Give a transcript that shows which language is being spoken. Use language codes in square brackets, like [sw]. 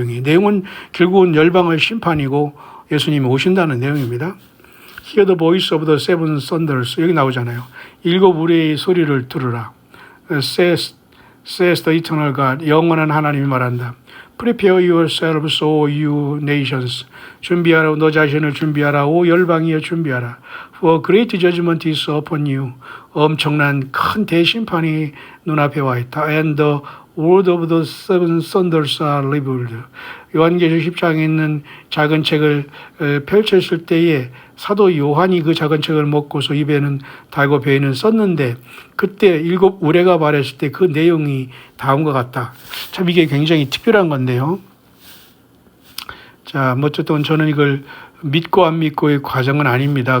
[ko] 내용은 결국은 열방의 심판이고 예수님이 오신다는 내용입니다. [en] Hear the voice of the seven thunders. [ko] 여기 나오잖아요. 일곱 우레의 소리를 들으라. [en] Says the eternal God. [ko] 영원한 하나님이 말한다. [en] Prepare yourselves, O you nations. [ko] 준비하라. 너 자신을 준비하라. 오 열방이여 준비하라. [en] For great judgment is upon you. [ko] 엄청난 큰 대심판이 눈앞에 와 있다. [en] And the word of the seven thunders are revealed. [ko] 요한계시록 10장에 있는 작은 책을 펼쳤을 때에 사도 요한이 그 작은 책을 먹고서 입에는 달고 배에는 썼는데 그때 일곱 우레가 말했을 때 그 내용이 다음과 같다. 참 이게 굉장히 특별한 건데요. 자, 어쨌든 저는 이걸 믿고 안 믿고의 과정은 아닙니다.